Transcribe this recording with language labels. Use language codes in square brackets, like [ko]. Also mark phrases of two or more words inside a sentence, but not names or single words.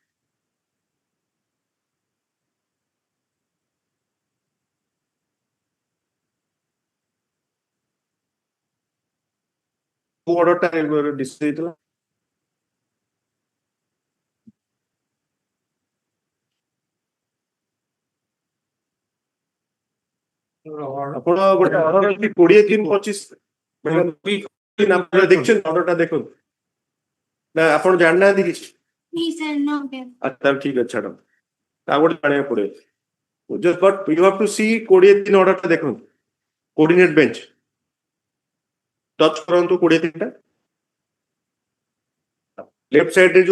[or] କୋଉ ଅର୍ଡରଟା ଡିସିଜନ ହେଇଥିଲା ଆପଣ ଗୋଟେ ଅର୍ଡର ଅଛି 20/3/25 ଦେଖିଛନ୍ତି ଅର୍ଡରଟା ଦେଖନ୍ତୁ ନା ଆପଣ ଜାଣିନାହାନ୍ତି କିଛି ଆଚ୍ଛା ଠିକ ଅଛି ଛାଡ ଆଉ ଗୋଟେ ଜାଣିବାକୁ ପଡିବ [en] just but you have to see 20/3 [or] ଅର୍ଡରଟା ଦେଖନ୍ତୁ [en] coordinate bench touch [or] କରନ୍ତୁ 20/3ଟା ଲେଫ୍ଟ ସାଇଡରେ ଯୋଉ